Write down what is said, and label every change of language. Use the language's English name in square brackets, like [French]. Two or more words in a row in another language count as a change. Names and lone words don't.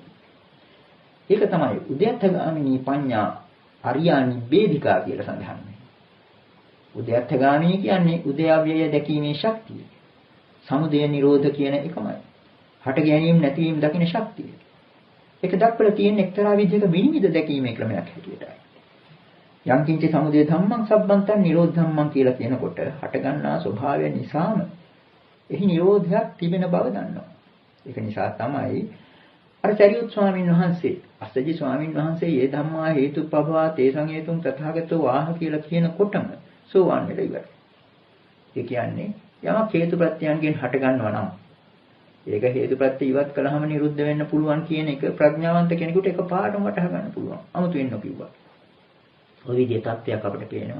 [Sinhala] ඒක තමයි [Pali] උද්‍යත්තගාමිනී පඤ්ඤා අරියා නිබ්බේධිකා [Sinhala] කියලා සඳහන් වෙන්නේ. උද්‍යත්තගාමී කියන්නේ උද්‍යව්‍යය දැකීමේ ශක්තිය. සමුදය නිරෝධ කියන එකමයි. හට ගැනීම නැතිවීම දකින ශක්තිය. ඒක දක්වලා තියෙන එක්තරා විදිහක විනිවිද දැකීමේ ක්‍රමයක් හැටියටයි. [Pali] යං කිංච සමුදය ධම්මං සබ්බන්තං නිරෝධ ධම්මං [Sinhala] කියලා කියනකොට හටගන්නා ස්වභාවය නිසාම එහි නිරෝධයක් තිබෙන බව දන්නවා. ඒක නිසා තමයි අර සරියුත් ස්වාමීන් වහන්සේ අස්සජි ස්වාමීන් වහන්සේ [Pali] "යේ ධම්මා හේතුප්පවා තේසං හේතුං තථාගතෝ ආහ" [Sinhala] කියලා කියනකොටම සෝවාන් වෙලා ඉවරයි. ඒ කියන්නේ යමක් හේතුප්‍රත්‍යයන්ගෙන් හට ගන්නවා නම් ඒක හේතුප්‍රත්‍ය ඉවත් කළාම නිරුද්ධ වෙන්න පුළුවන් කියන එක ප්‍රඥාවන්ත කෙනෙකුට එකපාරටම වටහා ගන්න පුළුවන්. 아무තු වෙන්න කිව්වා. ඔය විදිහේ තත්ත්වයක් අපිට පේනවා.